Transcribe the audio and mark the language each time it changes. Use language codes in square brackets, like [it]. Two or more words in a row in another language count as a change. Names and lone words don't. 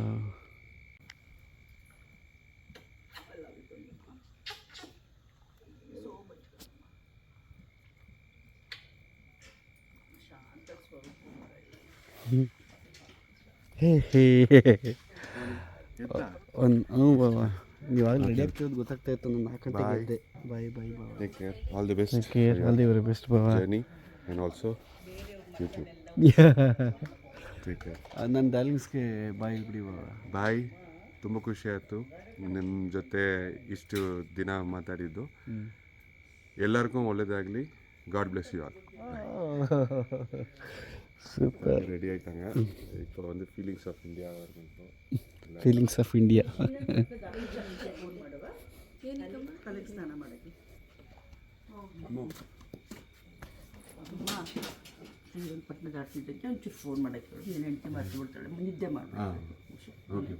[kn] ಹೇ ಹೇ ನೀವು ಆಗಲಿ ರೆಡಿ ಆಗ್ತಿರೋದು ಗೊತ್ತಾಗ್ತಾ ಇತ್ತು. ನಾನು 4 ಗಂಟೆಗೆ ಇದ್ದೆ. [en] bye bye bye. Take care, all the best. Take care, all the very best baba. Journey and also YouTube. Take care. [kn] ನನ್ನ ಡಾರ್ಲಿಂಗ್ಸ್ಗೆ ಬಾಯ್ ಬಿಡಿ ಬಾಬಾ. ಬಾಯ್, ತುಂಬ ಖುಷಿ ಆಯಿತು ನಿಮ್ಮ ಜೊತೆ ಇಷ್ಟು ದಿನ ಮಾತಾಡಿದ್ದು. ಎಲ್ಲರಿಗೂ ಒಳ್ಳೇದಾಗಲಿ. [en] God bless you all. [kn] ಸೂಪರ್. [ta] ரெடி ஆகிட்டாங்க. இப்போ வந்து ஃபீலிங்ஸ் ஆஃப் இந்தியா வரணும். [kn] ಫೀಲಿಂಗ್ಸ್ ಆಫ್ ಇಂಡಿಯಾ. ಶ್ರೀರಂಗಪಟ್ಟಣದ ಆಡ್ತಿದ್ದಕ್ಕೆ ಒಂಚೂರು ಫೋನ್ ಮಾಡಕ್ಕೆ ಏನು ಹೆಂಡತಿ ಮಾಡ್ತಿಬಿಡ್ತಾಳೆ, ನಿದ್ದೆ ಮಾಡಬೇಕು. ಓಕೆ.